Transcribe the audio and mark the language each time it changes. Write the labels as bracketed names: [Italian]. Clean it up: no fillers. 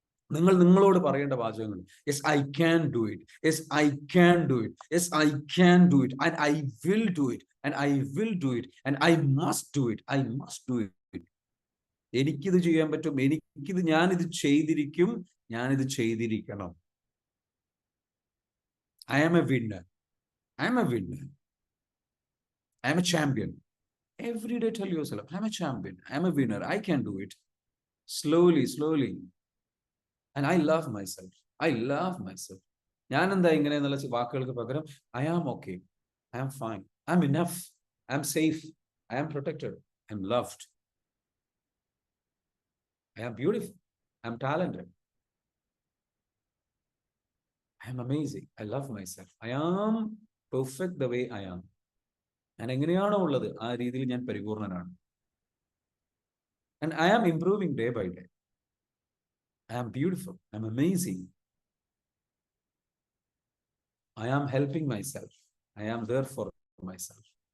[Malayalam] നിങ്ങൾ നിങ്ങളോട് പറയേണ്ട വാചകങ്ങൾ, [English] Yes I can do it, yes I can do it, yes I can do it, and I will do it, and I will do it, and I must do it, I must do it. [Malayalam] എനിക്കിത് ചെയ്യാൻ പറ്റും, ഞാനിത് ചെയ്തിരിക്കും, ഞാനിത് ചെയ്തിരിക്കണം. [English] I am a winner, I am a winner, I am a champion. Every day tell yourself, I'm a champion, I'm a winner, I can do it. Slowly, slowly. And I love myself. I love myself. [Malayalam] ഞാൻ എന്താ ഇങ്ങനെ എന്നുള്ള വാക്കുകൾക്ക് പകരം [English] I am okay, I am fine, I'm enough, I am safe, I am protected, I am loved, I am beautiful, I am talented, I am amazing, I love myself, I am perfect the way I am. [Malayalam] ഞാൻ എങ്ങനെയാണോ ഉള്ളത് ആ രീതിയിൽ ഞാൻ പരിപൂർണനാണ്. [English] And I am improving day by day. I am beautiful, I am amazing, I am helping myself, I am there for myself.